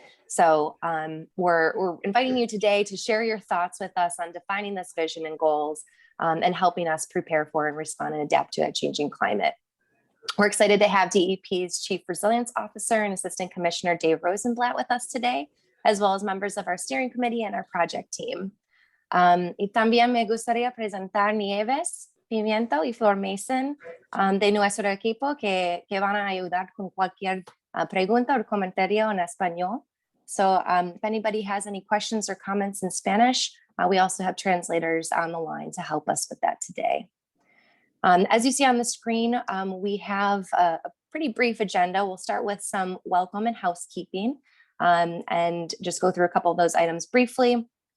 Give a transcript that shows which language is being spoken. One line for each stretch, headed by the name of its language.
English: So we're inviting you today to share your thoughts with us on defining this vision and goals and helping us prepare for and respond and adapt to a changing climate. We're excited to have DEP's Chief Resilience Officer and Assistant Commissioner Dave Rosenblatt with us today, as well as members of our steering committee and our project team.
Spanish: Y también me gustaría presentar Nieves Pimiento y Flor Mason de nuestro equipo que van a ayudar con cualquier pregunta o comentario en español.
English: So if anybody has any questions or comments in Spanish, we also have translators on the line to help us with that today. As you see on the screen, we have a pretty brief agenda. We'll start with some welcome and housekeeping and just go through a couple of those items briefly.